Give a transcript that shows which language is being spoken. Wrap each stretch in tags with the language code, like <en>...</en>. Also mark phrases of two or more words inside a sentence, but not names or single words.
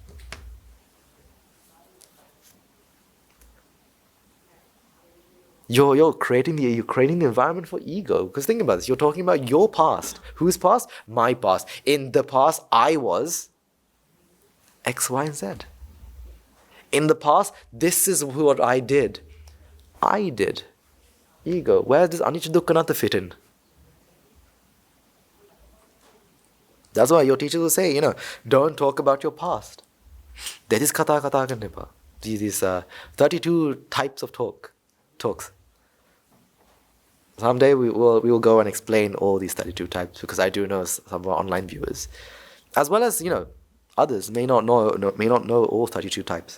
<en>You're creating the environment for ego. Because think about this, you're talking about your past. Whose past? My past. In the past, I was X, Y, and Z. In the past, this is what I did. I did. Ego. Where does</en> <pi>anicca dukkha anatta</pi> <en>fit in? That's why your teachers will say, don't talk about your past. That is</en> <pi>kata nipa.</pi> <en>These 32 types of talks. Someday we will go and explain all these 32 types, because I do know some of our online viewers, as well as others may not know all 32 types.</en>